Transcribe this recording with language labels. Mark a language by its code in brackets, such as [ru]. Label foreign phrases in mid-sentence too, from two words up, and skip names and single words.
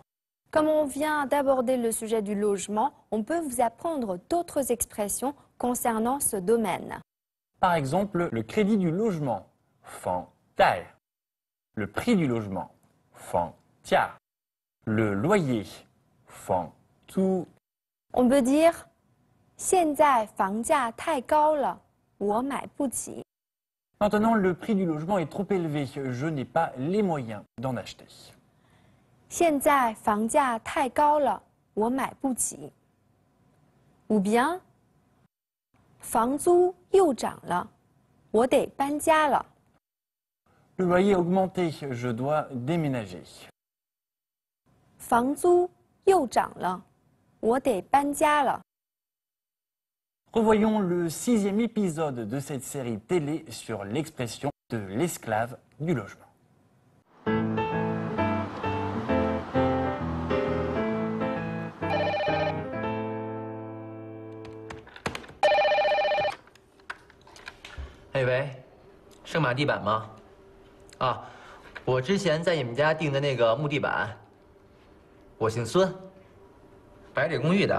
[fr] Comme on vient d'aborder le sujet du logement, on peut vous apprendre d'autres expressions concernant ce domaine. Par exemple, le crédit du logement, fan tai. Le prix du logement, fan tia. Le loyer, fan tu. On peut dire [zh] 现在房价太高了，我买不起。 [fr] Maintenant, le prix du logement est trop élevé. Je n'ai pas les moyens d'en acheter. [zh] 现在房价太高了，我买不起。 [fr] Ou bien [zh] 房租又涨了，我得搬家了。 [fr] Le loyer a augmenté, je dois déménager. [zh] 房租又涨了，我得搬家了。 [fr] Revoyons le 6e épisode de cette série télé sur l'expression de l'esclave du logement. [zh] 哎喂，圣马地板吗？啊，我之前在你们家订的那个木地板，我姓孙，白里公寓的。